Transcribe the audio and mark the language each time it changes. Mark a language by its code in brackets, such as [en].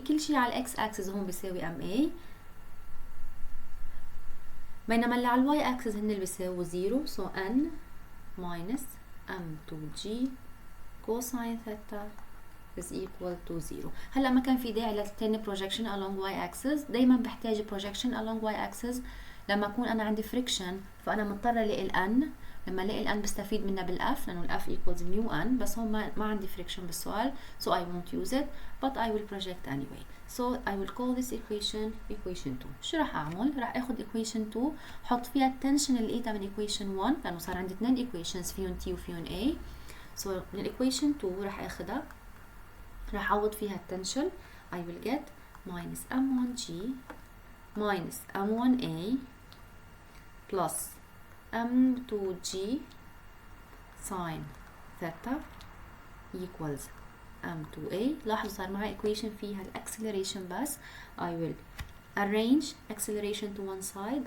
[ar] كل شيء على x axis هون بيساوي MA، بينما اللي على y axis هن اللي بيساوي 0. [en] So N minus M2G cosine theta is equal to 0. [ar] هلا ما كان في داعي للتاني [en] projection along y axis. [ar] دايما بحتاج projection along y axis لما أكون أنا عندي friction، فأنا مضطرة ألاقي ال N. لما ألاقي ال N بستفيد منها بالF لأنه ال [en] F equals mu N، [ar] بس هون ما عندي friction بالسؤال [en] so I won't use it but I will project anyway. So I will call this equation 2. [ar] شو راح أعمل؟ راح أخد equation 2 حط فيها التنشن اللي لقيتها من equation 1 لأنه صار عندي 2 equations فيهم T وفيهم A. So من equation 2 راح أخدها راح أعوض فيها التنشن. [en] I will get minus M1G minus M1A plus M2G sin theta equals M2A. [ar] لاحظوا صار معي equation فيها acceleration بس. [en] I will arrange acceleration to one side.